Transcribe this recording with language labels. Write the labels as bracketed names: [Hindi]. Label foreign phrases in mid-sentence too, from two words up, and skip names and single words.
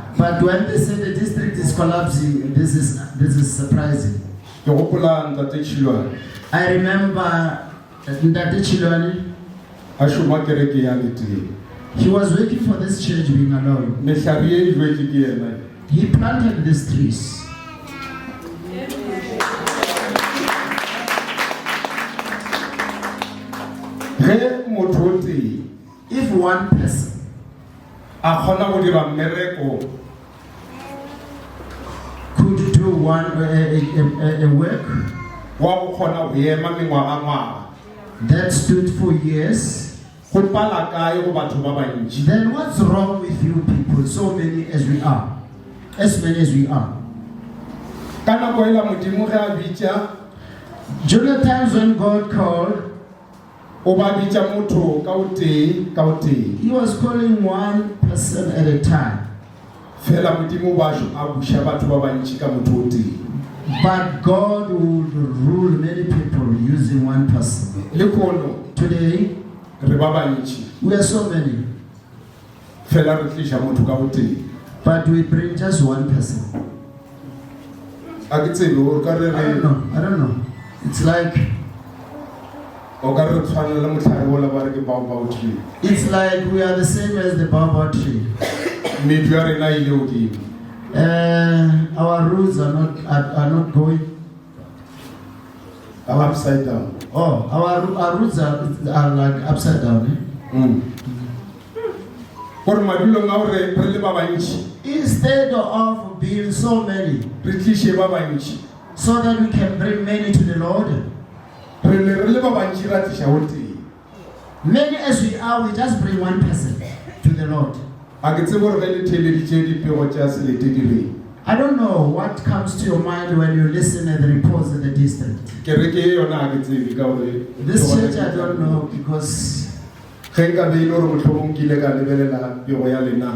[English] But when they say the district is collapsing, this is surprising. [Northern Sotho] Ke gopola Ntate Tšhilwane [English] I remember Ndate Chilwane, [Northern Sotho] a šoma kereke ya leteng. [English] he was working for this church being alone. [Northern Sotho] Mehlari e jwetse ke yena. [English] He planted these trees. [Northern Sotho] Ge motho o tee [English] If one person [Northern Sotho] a kgona go dira mmereko [English] could do a work [Northern Sotho] wa go kgona go ema mengwaga [English] that stood for years, [Northern Sotho] go pala kae go batho ba bantši. [English] then what's wrong with you people, so many as we are? As many as we are. [Northern Sotho] Ka nako ela Modimo ge a bitša [English] During the times when God called, [Northern Sotho] o ba bitša motho ka o tee. [English] he was calling one person at a time. [Northern Sotho] Fela Modimo ba a buša batho ba bantši ka motho o tee. [English] But God would rule many people using one person. [Northern Sotho] Lekgono [English] Today, [Northern Sotho] re ba bantši [English] we are so many, [Northern Sotho] fela re tliša motho ka o tee. [English] but we bring just one person. [Northern Sotho] A ke tsebe o ka re [English] I don't know. It's like [Northern Sotho] tshwanela motlhare ola ba re ke baobao tree. [English] it's like we are the same as the baobab tree. [Northern Sotho] Medu ya rena ile godimo. [English] Our roots are not going. Upside down. Oh, our roots are like upside down. [Northern Sotho] Gore madulong a gore re le ba bantši [English] Instead of being so many, [Northern Sotho] re tliše ba bantši [English] so that we can bring many to the Lord, [Northern Sotho] re le ba bantši ra tliša o tee. [English] Many as we are, we just bring one person to the Lord. [Northern Sotho] A ke tsebe gore ge le theeleditše dipego tša selete di reng. [English] I don't know what comes to your mind when you listen at the reports of the district. [Northern Sotho] Ke re ke yona a ke tsebe ka gore [English] This church I don't know because [Northern Sotho] ge nka beile gore mohlomong ke ile ka lebelela pego ya lena